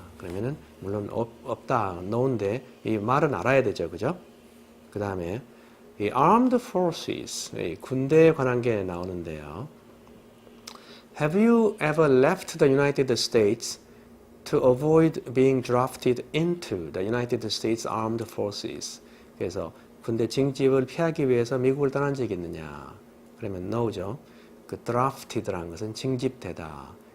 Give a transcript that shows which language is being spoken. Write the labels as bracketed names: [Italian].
[Korean] 그러면은 물론 없다, no인데 이 말은 알아야 되죠, 그죠? 그 다음에 이 armed forces, 군대에 관한 게 나오는데요. [English] Have you ever left the United States to avoid being drafted into the United States Armed Forces? [Korean] 그래서 군대 징집을 피하기 위해서 미국을 떠난 적이 있느냐? 그러면 no죠. 그 drafted라는 것은 징집되다.